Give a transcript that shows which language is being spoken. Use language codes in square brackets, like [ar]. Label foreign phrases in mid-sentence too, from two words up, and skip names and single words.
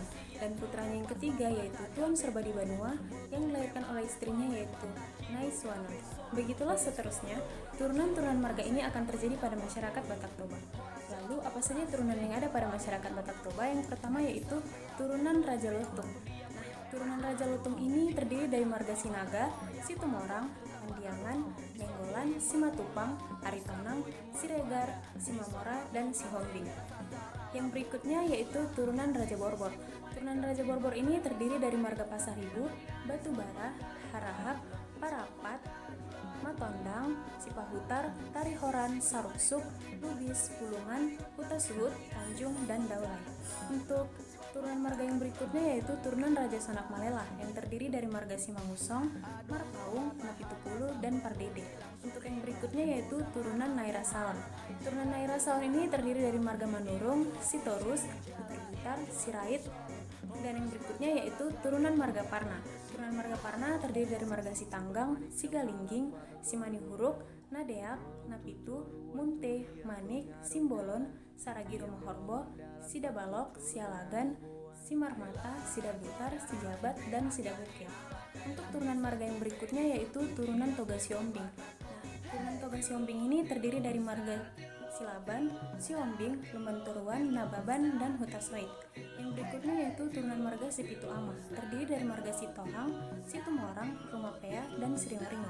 [id] Dan putranya yang ketiga yaitu Tuan Serbadi Banua yang dilahirkan oleh istrinya yaitu Nyai Suwana. Begitulah seterusnya, turunan-turunan marga ini akan terjadi pada masyarakat Batak Toba. Lalu apa saja turunan yang ada pada masyarakat Batak Toba? Yang pertama yaitu turunan Raja Lutung. Turunan Raja Lutung ini terdiri dari marga Sinaga, Situmorang, Mandiangan, Nenggolan, Simatupang, Aritonang, Siregar, Simamora, dan Sihombing. Yang berikutnya yaitu turunan Raja Borbor. Turunan Raja Borbor ini terdiri dari marga Pasaribu, Batubara, Harahap, Parapat, Matondang, Cipahutar, Tarihoran, Saruksuk, Lubis, Pulungan, Hutasuhut, Tanjung, dan Daulay. Untuk turunan marga yang berikutnya yaitu turunan Raja Sanak Malela yang terdiri dari marga Simangusong, Marpaung, Napitupulu, dan Pardede. Untuk yang berikutnya yaitu turunan Naira Salam. Turunan Naira Salam ini terdiri dari marga Manurung, Sitorus, Butar-Butar, Sirait, dan yang berikutnya yaitu turunan marga Parna. Turunan marga Parna terdiri dari marga Sitanggang, Sigalingging, Simanihuruk, Nadeak, Napitu, Munte, Manik, Simbolon, Saragiro Mahorbo, Sidabalok, Sialagan, Simarmata, Sidabutar, Sijabat, dan Sidabukit. Untuk turunan marga yang berikutnya yaitu turunan Toga Siombing. Turunan Toga Siombing ini terdiri dari marga Silaban, Siombing, Lumbanturuan, Nababan, dan Hutaswait. Yang berikutnya yaitu turunan marga Sipitu Ama, terdiri dari marga Sitohang, Situmorang, Rumapea, dan Sriwaringo.